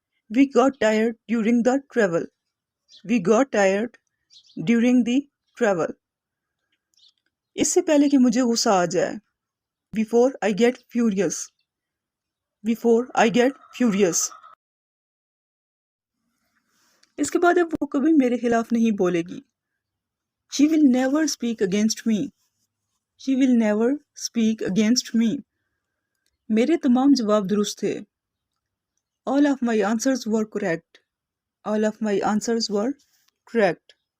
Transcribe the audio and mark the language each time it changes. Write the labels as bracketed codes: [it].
[en] We got tired during the travel. We got tired during the travel. [ur] اس سے پہلے کہ مجھے غصہ آ جائے. [en] Before I get furious. Before I get furious. [ur] اس کے بعد اب وہ کبھی میرے خلاف نہیں بولے گی. [en] She will never speak against me. She will never speak against me. [ur] میرے تمام جواب درست تھے. [en] All of my answers were correct. All of my answers were correct.